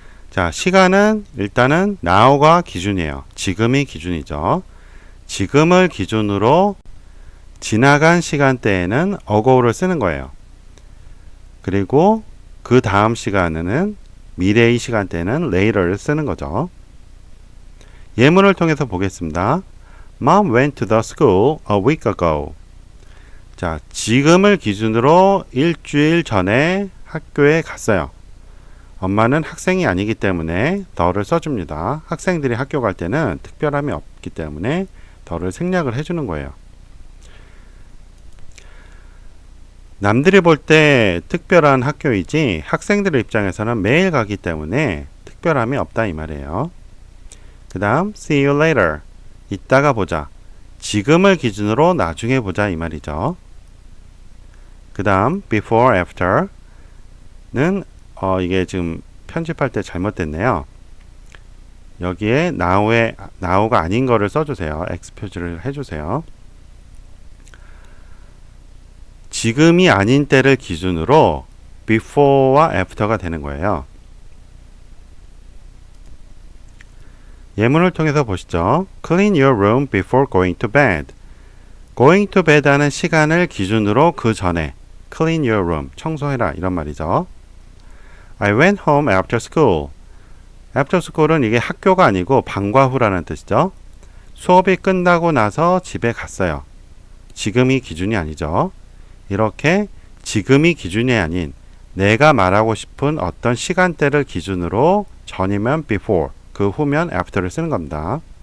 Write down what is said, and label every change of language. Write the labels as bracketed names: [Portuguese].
[Korean] 자, 시간은 일단은 now가 기준이에요. 지금이 기준이죠. 지금을 기준으로 지나간 시간대에는 ago를 쓰는 거예요. 그리고 그 다음 시간에는 미래의 시간대에는 later를 쓰는 거죠. 예문을 통해서 보겠습니다. [English] Mom went to the school a week ago. [Korean] 자, 지금을 기준으로 일주일 전에 학교에 갔어요. 엄마는 학생이 아니기 때문에 더를 써줍니다. 학생들이 학교 갈 때는 특별함이 없기 때문에 더를 생략을 해주는 거예요. 남들이 볼 때 특별한 학교이지 학생들의 입장에서는 매일 가기 때문에 특별함이 없다 이 말이에요. 그 다음 [English] see you later. [Korean] 이따가 보자. 지금을 기준으로 나중에 보자 이 말이죠. 그 다음 before, after는 이게 지금 편집할 때 잘못됐네요. 여기에 now가 아닌 거를 써주세요. X 표시를 해주세요. 지금이 아닌 때를 기준으로 before와 after가 되는 거예요. 예문을 통해서 보시죠. [English] Clean your room before going to bed. Going to bed [Korean] 하는 시간을 기준으로 그 전에 [English] clean your room, [Korean] 청소해라 이런 말이죠. [English] I went home after school. [Korean] After school은 이게 학교가 아니고 방과 후라는 뜻이죠. 수업이 끝나고 나서 집에 갔어요. 지금이 기준이 아니죠. 이렇게 지금이 기준이 아닌 내가 말하고 싶은 어떤 시간대를 기준으로 전이면 before, 그 후면 after를 쓰는 겁니다.